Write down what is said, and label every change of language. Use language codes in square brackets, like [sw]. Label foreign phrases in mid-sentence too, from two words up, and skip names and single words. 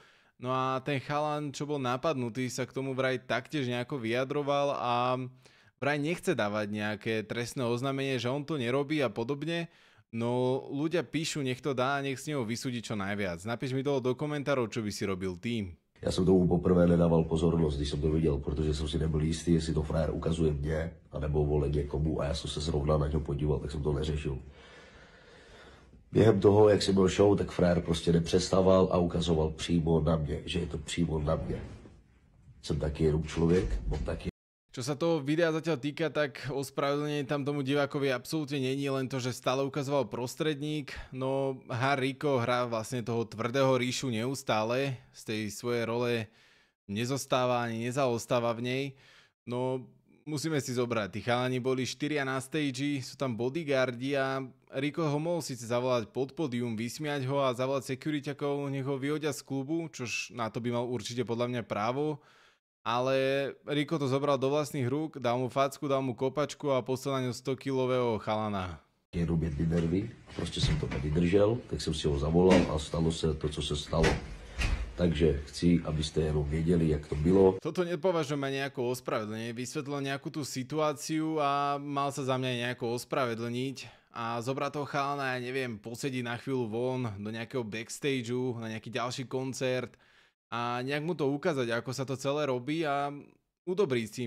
[sk] No a ten chalan, čo bol napadnutý, sa k tomu vraj taktiež nejako vyjadroval a vraj nechce dávať nejaké trestné oznámenie, že on to nerobí a podobne. No ľudia píšu, nech to dá a nech z neho vysúdi čo najviac. Napíš mi toho do komentárov, čo by si robil ty. [cs] Já jsem tomu poprvé nedával pozornost, když jsem to viděl, protože jsem si nebyl jistý, jestli to frajer ukazuje mě, anebo vole někomu a já jsem se zrovna na něho podíval, tak jsem to neřešil. Během toho, jak jsem byl show, tak frajer prostě nepřestával a ukazoval přímo na mě, že je to přímo na mě. Jsem taky jenom člověk, mám taky. [sk] Čo sa toho videa zatiaľ týka, tak ospravedlnenie tam tomu divákovi absolútne není, len to, že stále ukazoval prostredník. No Hard Rico hrá vlastne toho tvrdého Ríšu neustále, z tej svojej role nezostáva ani nezaostáva v nej. No musíme si zobrať, tí chalani boli 4 na stage, sú tam bodyguardi a Rico ho mohol síce zavolať pod pódium, vysmiať ho a zavolať securityakov, nech ho vyhodia z klubu, čož na to by mal určite podľa mňa právo. Ale Rico to zobral do vlastných rúk, dal mu facku, dal mu kopačku a poslal na ňu 100-kilového chalana. [cs] jenom jedny nervy. Prostě jsem to nevydržel, tak jsem si ho zavolal a stalo se to, co se stalo. Takže chci, abyste jenom věděli, jak to bylo. [sk] Toto nepovažujem aj nejako ospravedlenie, vysvetlil nejakú tú situáciu a mal sa za mňa nejako ospravedlniť a zobrať toho chalana, ja neviem, posediť na chvíľu von do nejakého backstageu, na nejaký ďalší koncert a nejak mu to ukázať, ako sa to celé robí a udobriť si.